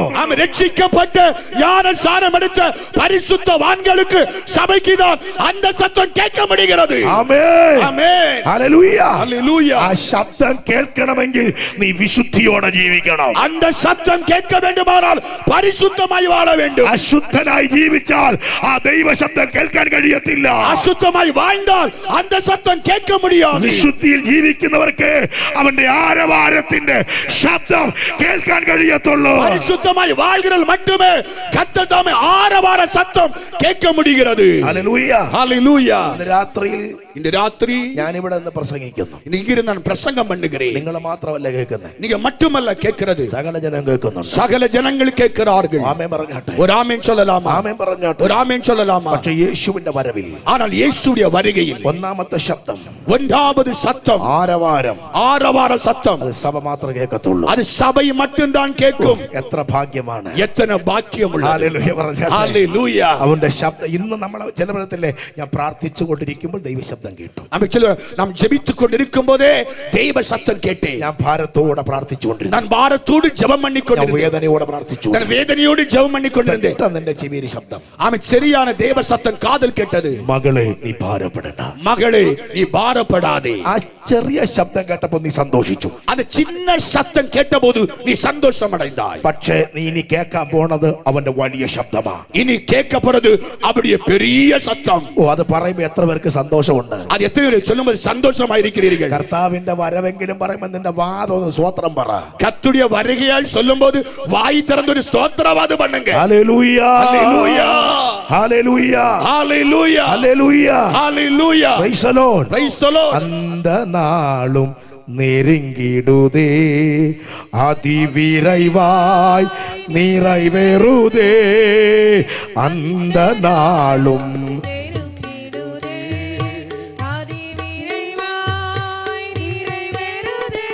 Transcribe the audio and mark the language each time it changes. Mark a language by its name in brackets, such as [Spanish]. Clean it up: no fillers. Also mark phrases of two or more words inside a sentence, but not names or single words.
[Tamil] நாம் ரட்சிக்கப்பட்ட ஞானஸ்நானம் எடுத்த பரிசுத்தவான்களுக்கு சபைக்கு தான் அந்த சத்தம் கேட்க முடிகிறது. [Malayalam] ആമേൻ. [Tamil] ஆமென். [Malayalam] ഹല്ലേലൂയ. [Tamil] ஹல்லேலூயா. [Malayalam] ആ ശബ്ദം കേൾക്കണമെങ്കിൽ നീ വിശുദ്ധിയോടെ ജീവിക്കണം. [Tamil] அந்த சத்தம் கேட்க வேண்டுமானால் பரிசுத்தமாய் வாழ வேண்டும். [Malayalam] അശുദ്ധനായി ജീവിച്ചാൽ ആ ദൈവ ശബ്ദം കേൾക്കാൻ കഴിയത്തില്ല. [Tamil] அசுத்தமாய் வாழ்ந்தால் அந்த சத்தம் கேட்க முடியாது. [Malayalam] വിശുദ്ധിയിൽ ജീവിക്കുന്നവർക്ക് അവന്റെ ആരവാരത്തിന്റെ ശബ്ദം കേൾക്കാൻ കഴിയത്തുള്ളൂ. [Tamil] பரிசுத்தமாய் வாழ்கிறவர்கள் மட்டுமே கர்த்தர் தாமே ஆரவார சத்தம் கேட்க முடிகிறது. [Malayalam] ഹല്ലേലൂയ. [Tamil] ஹல்லேலூயா. [Malayalam] ഇന്ന് രാത്രിയിൽ [Tamil] இந்த ராத்திரி [Malayalam] ഞാൻ ഇവിടെ നിന്ന് പ്രസംഗിക്കുന്നു. [Tamil] இங்கிருந்து நான் பிரசங்கம் பண்ணுகிறேன். [Malayalam] നിങ്ങൾ മാത്രമല്ല കേൾക്കുന്നത്, [Tamil] நீங்க மட்டுமல்ல கேட்கிறது, [Malayalam] സകല ജനം കേൾക്കുന്നുണ്ട്. [Tamil] சகல ஜனங்கள் கேட்கிறார்கள். [Malayalam] ആമേൻ പറഞ്ഞാട്ടെ. [Tamil] ஒரு ஆமென் சொல்லலாமா? [Malayalam] ആമേൻ പറഞ്ഞാട്ടെ. [Tamil] ஒரு ஆமென் சொல்லலாமா? [Malayalam] പക്ഷേ യേശുവിന്റെ വരവിൽ [Tamil] ஆனால் இயேசுடைய வருகையில் [Malayalam] ഒന്നാമത്തെ ശബ്ദം [Tamil] ஒன்றாவது சத்தம் [Malayalam] ആരവാരം [Tamil] ஆரவார சத்தம் [Malayalam] അത് സഭ മാത്രമേ കേൾക്കത്തുള്ളൂ. [Tamil] அது சபை மட்டும்தான் கேட்கும். [Malayalam] എത്ര ഭാഗ്യമാണ്. [Tamil] எத்தனை பாக்கியம் உள்ளது. [Malayalam] ഹല്ലേലൂയ പറഞ്ഞാട്ടെ. [Tamil] ஹல்லேலூயா. [Malayalam] അവന്റെ ശബ്ദം ഇന്ന് നമ്മൾ ചില വിധത്തിലെ ഞാൻ പ്രാർത്ഥിച്ചു കൊണ്ടിരിക്കുമ്പോൾ ദൈവശബ്ദം കേട്ടു. [Tamil] நாம் ஜெபித்துக் கொண்டிருக்கும் போதே தெய்வ சத்தம் கேட்டேன். [Malayalam] ഞാൻ ഭാരത്തോടെ പ്രാർത്ഥിച്ചുകൊണ്ടിരുന്നു. [Tamil] நான் பாரத்தோடு ஜெபம் பண்ணி [Malayalam] ഞാൻ [Tamil] கொண்டிருந்தேன். [Malayalam] വേദനയോടെ പ്രാർത്ഥിച്ചു. [Tamil] நான் வேதனையோடு ஜெபம் பண்ணி கொண்டிருந்தேன். [Malayalam] നിന്റെ ചെവിയിൽ ശബ്ദം, [Tamil] ஆமென். சரியான தேவ சத்தம் காதல் கேட்டது. [Malayalam] മകളെ നീ ഭാരപ്പെടണ്ട. [Tamil] மகளே நீ பாரப்படாதே. [Malayalam] ആ ചെറിയ ശബ്ദം കേട്ടപ്പോൾ നീ സന്തോഷിച്ചു. [Tamil] அந்த சின்ன சத்தம் கேட்டபோது நீ சந்தோஷம் அடைந்தாய். [Malayalam] പക്ഷേ നീ ഇനി കേൾക്കാൻ പോണത് അവന്റെ വലിയ ശബ്ദമാ. [Tamil] இனி கேட்கப்படுறது அவருடைய பெரிய சத்தம். [Malayalam] ഓ, അത് പറയുമ്പോ എത്ര പേർക്ക് സന്തോഷമുണ്ട്. [Tamil] அது எத்தனை பேர் சொல்லும்போது சந்தோஷமா இருக்கிறீர்கள்? [Malayalam] കർത്താവിന്റെ വരവെങ്കിലും പറയുമ്പോ നിന്റെ വാദം സ്വോത്രം പറ. [Tamil] கர்த்தருடைய வருகையால் சொல்லும்போது வாய் திறந்து ஒரு ஸ்தோத்திரவாது பண்ணுங்க. [Malayalam] ഹല്ലേലൂയ. [Tamil] ஹல்லேலூயா. [Malayalam] ഹല്ലേലൂയ. [Tamil] ஹல்லேலூயா. [Malayalam] ഹല്ലേലൂയ. [Tamil] ஹல்லேலூயா. [English] Praise the Lord. Praise the Lord. [Tamil] அந்த நாளும் நெருங்கிடுதே, அதிவிரைவாய் நிறைவேறுதே. அந்த நாளும் நெருங்கிடுதே, அதிவிரைவாய் நிறைவேறுதே.